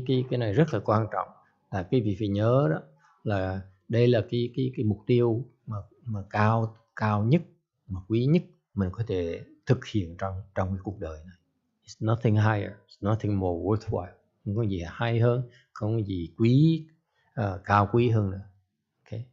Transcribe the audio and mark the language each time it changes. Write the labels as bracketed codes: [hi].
[vi] Cái này rất là quan trọng, là quý vị phải nhớ đó, là đây là cái mục tiêu mà cao nhất, mà quý nhất mình có thể thực hiện trong cái cuộc đời này. [en] It's nothing higher, it's nothing more worthwhile. [vi] Không có gì hay hơn, không có gì cao quý hơn nữa. Okay?